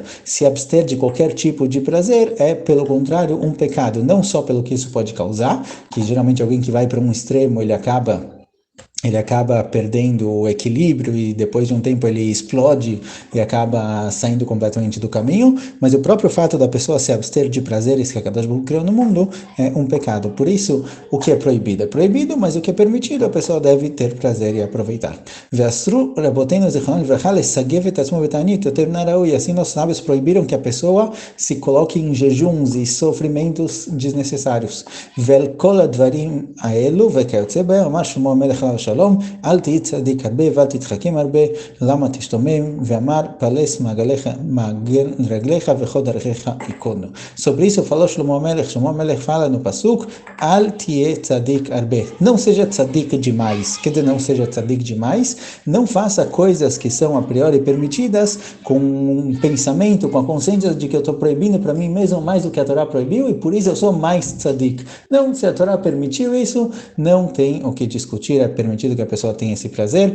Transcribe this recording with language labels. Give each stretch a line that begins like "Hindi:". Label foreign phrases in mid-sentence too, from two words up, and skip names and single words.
Portuguese: Se abster de qualquer tipo de prazer é, pelo contrário, um pecado, não só pelo que isso pode causar, que geralmente alguém que vai para um extremo, ele acaba perdendo o equilíbrio e depois de um tempo ele explode e acaba saindo completamente do caminho, mas o próprio fato da pessoa se abster de prazeres que a Kadosh Baruch Hu criou no mundo é um pecado. Por isso, o que é proibido, mas o que é permitido, a pessoa deve ter prazer e aproveitar. E assim nossos sábios proibiram que a pessoa se coloque em jejuns e sofrimentos desnecessários.
Hebrew: שלום, אל תהי צדיק הרבה ואל תתחכם הרבה, למה תשתומם, ואמר פלס מעגל רגליך וכל דרכיך ייכונו.
Portuguese: Sobre isso falou Shlomo Melech fala no Pasuk,
Hebrew: אל תהי צדיק הרבה.
Portuguese: Não seja tzadik demais, quer dizer, não seja tzadik demais, não faça coisas que são a priori permitidas com um pensamento, com a consciência de que eu estou proibindo para mim mesmo mais do que a Torá proibiu e por isso eu sou mais tzadik. Não, se a Torá permitiu isso, não tem o que discutir, é permitido que a pessoa tenha esse prazer.